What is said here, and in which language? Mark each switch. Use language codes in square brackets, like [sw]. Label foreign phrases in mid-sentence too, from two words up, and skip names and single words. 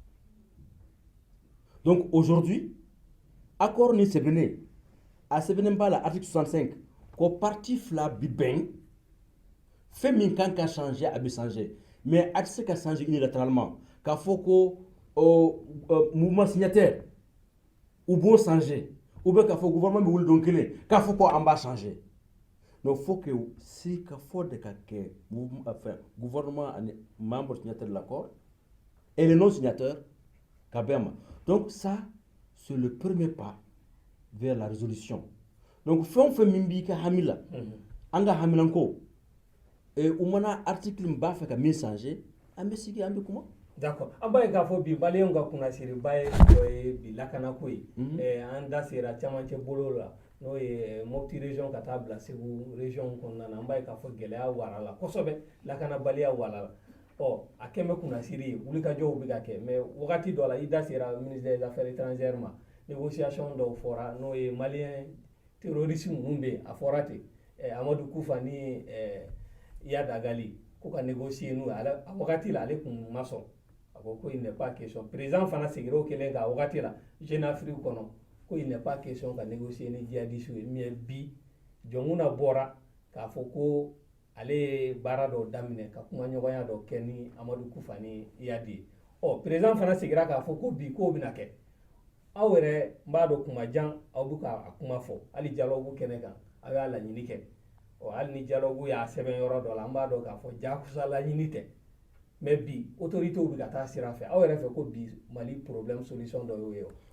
[fr] donc aujourd'hui accord [bm] ni sɛbɛnnen a sɛbɛnnen b'a la article 65 ko parti fila bi bɛn fɛn min kan ka changer a bɛ changer mais a tɛ se ka changer unilatéralement k'a fɔ ko mouvement signataire u b'o changer ou bien k'a fɔ gouvernement bɛ wuli don kelen k'a fɔ ko an b'a changer [fr] donc faut que si [bm] ka fɔ de ka kɛ gouvernement ani [fr] membre signataire de l'accord et les non signataires [bm] ka bɛn ma [fr] donc ça c'est le premier pas vers la résolution donc [bm] fɛn min b'i ka hami la an ka hamilanko u mana article min b'a fɛ ka min changer an bɛ sigi an bɛ kuma. [fr] D'accord. [bm] An b'a ye k'a fɔ bi maliyɛnw ka kunnasiriba ye dɔ ye bi lakanako ye an da sera camancɛ bolo la n'o ye Mopti région ka taa bila Segu région kɔnɔna na an b'a ye k'a fɔ gɛlɛya wara la kosɛbɛ lakanabaliya wara la a kɛn bɛ kunnasiri ye wulikajɔw bɛ ka kɛ mais wagati dɔ la i da sera [fr] ministre des affaires étrangères [bm] ma négociation dɔw fɔra n'o ye maliyɛn terroriste minnu bɛ yen a fɔra ten Amadu Kufa ni Yada Gali ko ka négocier n'u ye a wagati la ale kun ma sɔn a ko [fr] il n'est pas question [bm] président fana segira o kelen kan a wagati la Jeune Afrique kɔnɔ ko [fr] il n'est pas question [bm] ka négocier ni djihadistes ye mais bi jɔnkuna bɔra k'a fɔ ko ale ye baara dɔw daminɛ ka kumaɲɔgɔnya dɔ kɛ ni Amadu Kufa ni Yadi ye président fana segira k'a fɔ ko bi k'o bɛna kɛ aw yɛrɛ n b'a dɔn kuma jan aw bɛ ka kuma fɔ hali dialogue kɛnɛ kan aw y'a laɲini kɛ hali ni dialogue y'a sɛbɛn yɔrɔ dɔ la an b'a dɔn k'a fɔ jakusa laɲini tɛ mais bi autorités bɛ ka taa sira fɛ aw yɛrɛ fɛ ko bi Mali problème solution dɔ y'o ye